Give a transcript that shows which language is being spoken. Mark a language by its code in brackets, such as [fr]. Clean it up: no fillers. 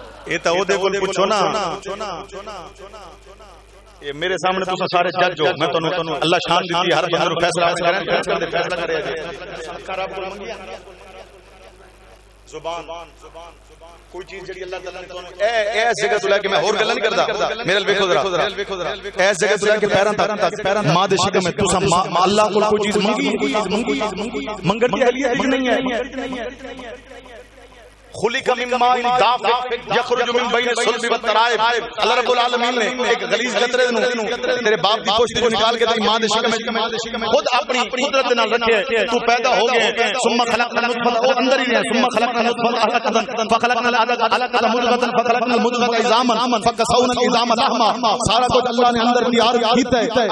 [pa] یہ تو دے کول پوچھو نا، یہ میرے سامنے تساں سارے جج ہو، میں تانوں اللہ شان دیتی ہر بندے نوں فیصلہ کرے جے رب کول منگیا زبان کوئی چیز جڑی اللہ تعالی نے تانوں اے جگہ تو لے کے میں اور گلاں نہیں کردا، میرے ویکھو ذرا اے جگہ تو لے کے پیراں تک ماں دے شکم میں تساں اللہ کول کوئی چیز منگی منگن دی اہلیت ہی نہیں ہے. [ar] خلق من ماء دافق یخرج من بین الصلب والترائب. [pa] اللہ رب العالمین نے ایک غلیظ قطرے نو تیرے باپ دی پشت جو نکال کے تیری ماں دے شکم میں خود اپنی قدرت نال رکھے تو پیدا ہو گئے. [ar] ثم خلقنا النطفہ [pa] او اندر ہی ہے. [ar] ثم خلقنا النطفہ علقۃ فخلقنا العلقۃ مضغۃ فخلقنا المضغۃ عظاما فكسونا العظام لحما. [pa] سارا کچھ اللہ نے اندر تیار کیتا ہے.